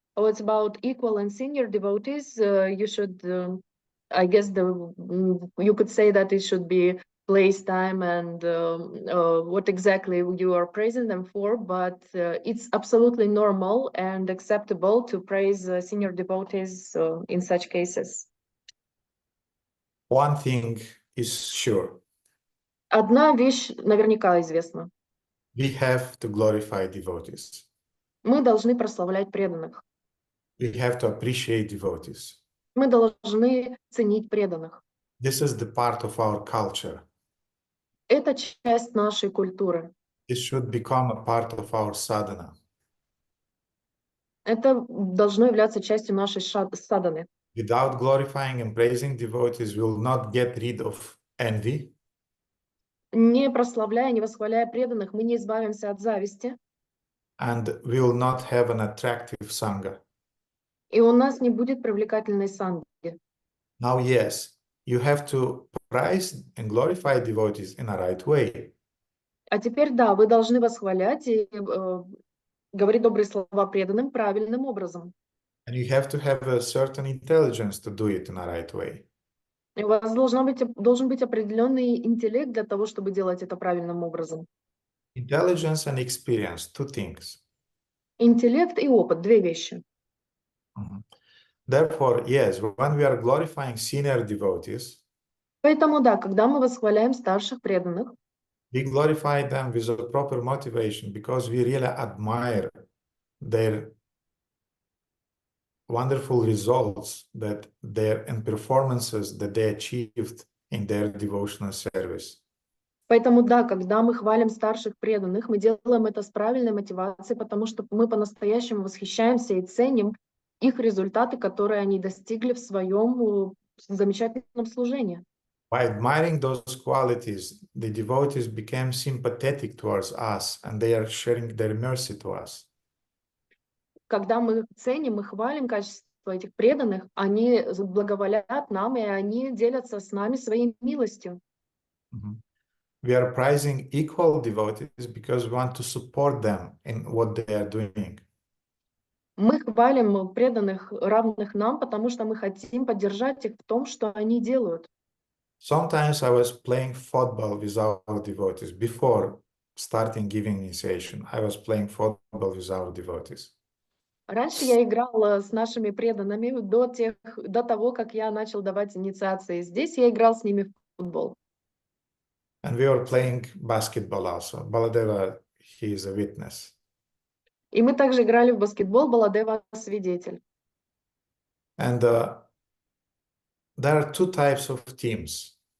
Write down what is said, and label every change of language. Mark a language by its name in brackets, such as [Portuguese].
[English] Oh, it's about equal and senior devotees. You should, I guess, you could say that it should be place time and what exactly you are praising them for. But it's absolutely normal and acceptable to praise senior devotees in such cases. One thing is sure. [Russian] Одна вещь наверняка известна. [English] We have to glorify devotees. [Russian] Мы должны прославлять преданных. [English] We have to appreciate devotees. [Russian] Мы должны ценить преданных. [English] This is the part of our culture. [Russian] Это часть нашей культуры. [English] This should become a part of our sadhana. [Russian] Это должно являться частью нашей садханы. [English] Without glorifying and praising devotees, we will not get rid of envy. [Russian] Не прославляя, не восхваляя преданных, мы не избавимся от зависти. [English] And we will not have an attractive sangha. [Russian] И у нас не будет привлекательной санги. [English] Now, yes, you have to praise and glorify devotees in a right way. [Russian] А теперь, да, вы должны восхвалять и говорить добрые слова преданным правильным образом. [English] And you have to have a certain intelligence to do it in a right way. [Russian] У вас должен быть определенный интеллект для того, чтобы делать это правильным образом. [English] Intelligence and experience, two things. [Russian] Интеллект и опыт, две вещи. [English] Therefore, yes, when we are glorifying senior devotees, [Russian] Поэтому да, когда мы восхваляем старших преданных, [English] we glorify them with a proper motivation because we really admire their wonderful results and performances that they achieved in their devotional service. [Russian] Поэтому да, когда мы хвалим старших преданных, мы делаем это с правильной мотивацией, потому что мы по-настоящему восхищаемся и ценим их результаты, которые они достигли в своем замечательном служении. [English] By admiring those qualities, the devotees became sympathetic towards us, and they are sharing their mercy to us. [Russian] Когда мы ценим и хвалим качество этих преданных, они благоволят нам, и они делятся с нами своей милостью. [English] We are praising equal devotees because we want to support them in what they are doing. [Russian] Мы хвалим преданных, равных нам, потому что мы хотим поддержать их в том, что они делают. [English] Sometimes I was playing football with our devotees. Before starting giving initiation, I was playing football with our devotees. [Russian] Раньше я играла с нашими преданными до того, как я начал давать инициации. Здесь я играл с ними в футбол. [English] And we were playing basketball also. Baladeva, he is a witness. [Russian] И мы также играли в баскетбол, Баладева свидетель. [English] And there are two types of teams.